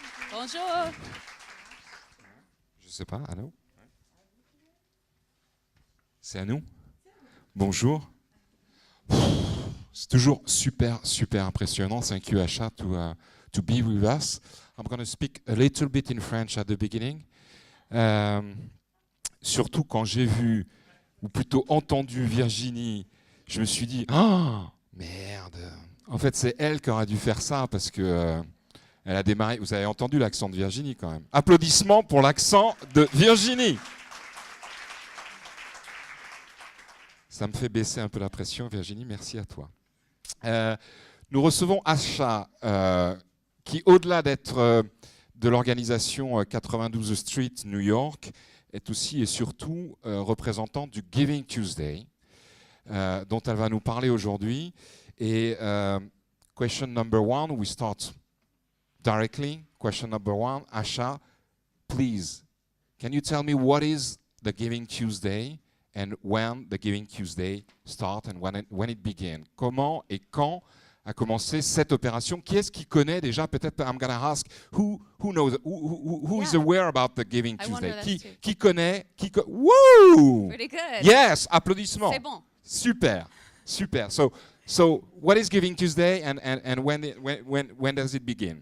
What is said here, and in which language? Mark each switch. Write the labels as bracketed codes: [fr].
[fr] Bonjour. Je sais pas, allô? C'est à nous? Bonjour. C'est toujours super impressionnant. [en] Thank you, Asha, to be with us. I'm going to speak a little bit in French at the beginning. [fr] Surtout quand j'ai vu, ou plutôt entendu Virginie, je me suis dit, ah, merde. En fait, c'est elle qui aurait dû faire ça parce que elle a démarré. Vous avez entendu l'accent de Virginie quand même. Applaudissements pour l'accent de Virginie. Ça me fait baisser un peu la pression, Virginie. Merci à toi. Nous recevons Asha, qui, au-delà d'être de l'organisation 92 Street New York, est aussi et surtout représentante du Giving Tuesday, dont elle va nous parler aujourd'hui. Et [en] question number one, we start directly. Question number one, Asha, please, can you tell me what is the Giving Tuesday and when the Giving Tuesday start and when it began? [fr] Comment et quand a commencé cette opération? Qui est-ce qui connaît déjà? Peut-être, [en] I'm going to ask, who knows, who is aware about the Giving Tuesday? [fr] Qui connaît? Woo! [en] Pretty good. Yes, [fr] applaudissements. C'est bon. Super. [en] So what is Giving Tuesday and when does it begin?